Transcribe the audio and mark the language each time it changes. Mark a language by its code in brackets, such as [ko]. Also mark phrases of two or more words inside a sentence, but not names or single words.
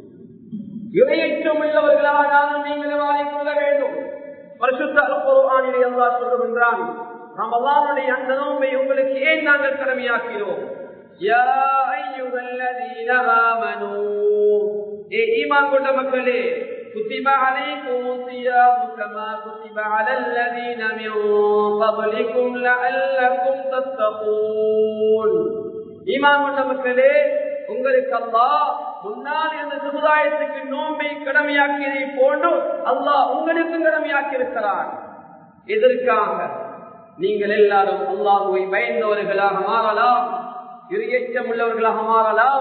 [ta] இரையற்றம் உள்ளவர்களாக நானும் நீங்களும் ஆகிக் கொள்ள வேண்டும். பரிசுத்த அல் குர்ஆனிலே அல்லாஹ் சொல்லுகின்றான், ரமலானுடைய அந்த நோன்பை உங்களுக்கு ஏன் நாங்கள் கடமையாக்கிறோம்? [ar] يا أيها الذين آمنوا, [ta] ஈமான் கொண்ட மக்களே, [ar] كتب عليكم الصيام كما كتب على الذين من قبلكم لعلكم تتقون. [ta] ஈமான் கொண்ட மக்களே, உங்களுக்கு அல்லாஹ் முன்னால் இந்த சமுதாயத்துக்கு நோன்பை கடமையாக்கியதை போன்று அல்லாஹ் உங்களுக்கு கடமையாக்கி இருக்கிறார். இதற்காக நீங்கள் எல்லாரும் அல்லாஹ்வை பயந்தவர்களாக மாறலாம், இறையச்சம் உள்ளவர்களாக மாறலாம்.